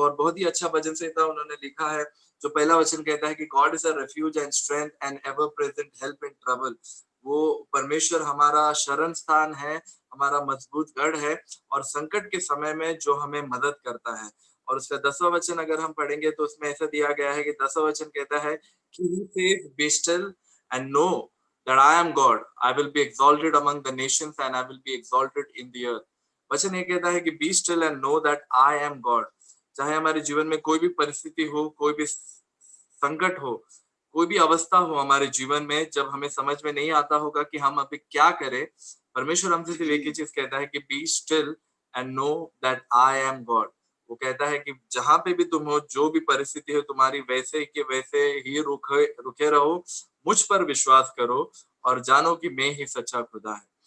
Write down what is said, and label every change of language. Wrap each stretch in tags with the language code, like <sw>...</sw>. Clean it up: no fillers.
<hi>और बहुत ही अच्छा भजन संहिता उन्होंने लिखा है जो पहला वचन कहता है कि</hi> <en>God is a refuge and strength and ever present help in trouble.</en> <hi>वो परमेश्वर हमारा शरण स्थान है, हमारा मजबूत गढ़ है और संकट के समय में जो हमें मदद करता है। और उसका 10वां वचन अगर हम पढ़ेंगे तो उसमें ऐसा दिया गया है कि 10वां वचन कहता है कि</hi> <en>he says be still and know that I am God. I will be exalted among the nations and I will be exalted in the earth.</en> <hi>वचन ये कहता है कि</hi> <en>be still and know that I am God.</en> <hi>चाहे हमारे जीवन में कोई भी परिस्थिति हो, कोई भी संकट हो, कोई भी अवस्था हो हमारे जीवन में, जब हमें समझ में नहीं आता होगा कि हम अभी क्या करें, परमेश्वर हमसे सिर्फ एक ही चीज कहता है कि</hi> <en>be still and know that I am God.</en> <hi>वो कहता है कि जहां पे भी तुम हो, जो भी परिस्थिति है तुम्हारी, वैसे के वैसे ही रुके रहो, मुझ पर विश्वास करो और जानो कि मैं ही सच्चा खुदा है।</hi>